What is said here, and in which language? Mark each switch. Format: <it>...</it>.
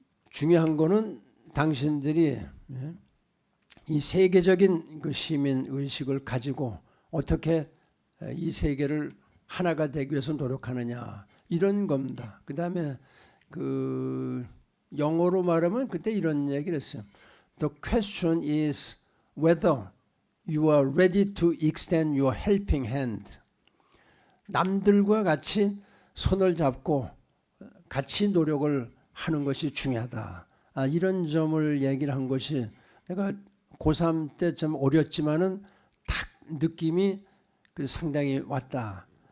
<ko>중요한 거는 당신들이 이 세계적인 그 시민 의식을 가지고 어떻게 이 세계를 하나가 되기 위해서 노력하느냐 이런 겁니다. 그다음에 그 영어로 말하면 그때 이런 얘기를 했어요.</ko> <en>The question is whether you are ready to extend your helping hand.</en> <ko>남들과 같이 손을 잡고 같이 노력을 하는 것이 중요하다. 이런 점을 얘기를 한 것이 내가 고3 때 좀 어렸지만은 탁 느낌이 상당히 왔다.</ko>